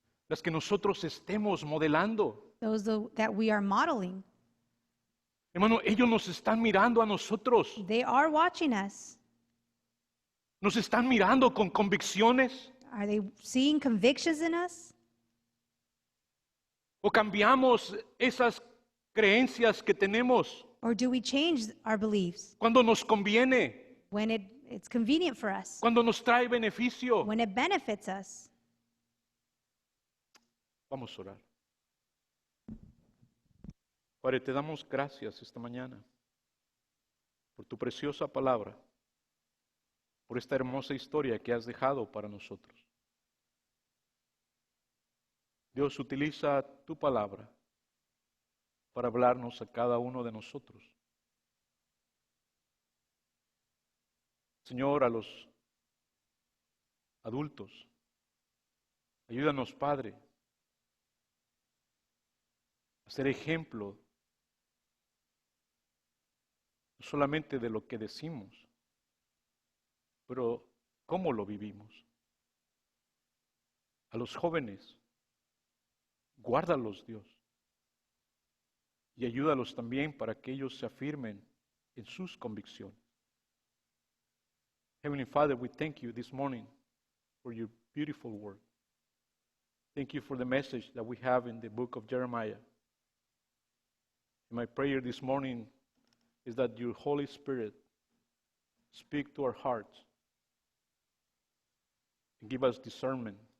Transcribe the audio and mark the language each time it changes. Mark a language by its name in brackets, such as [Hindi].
[Spanish] las que nosotros estemos modelando. [English] those that we are modeling. [Spanish] Hermano, ellos nos están mirando a nosotros, [English] They are watching us. [Spanish] nos están mirando con convicciones. [English] Are they seeing convictions in us? [Spanish] ¿O cambiamos esas creencias que tenemos [English] Or do we change our beliefs [Spanish] cuando nos conviene, [English] when it's convenient for us, [Spanish] cuando nos trae beneficio? [English] when it benefits us? [Spanish] Vamos a orar. Padre, te damos gracias esta mañana por tu preciosa palabra, por esta hermosa historia que has dejado para nosotros. Dios, utiliza tu palabra para hablarnos a cada uno de nosotros. Señor, a los adultos, ayúdanos, Padre, a ser ejemplo no solamente de lo que decimos, pero cómo lo vivimos. A los jóvenes, guárdalos, Dios, y ayúdalos también para que ellos se afirmen en sus convicciones. [English] Heavenly Father, we thank you this morning for your beautiful word. Thank you for the message that we have in the book of Jeremiah. And my prayer this morning is that your Holy Spirit speak to our hearts and give us discernment,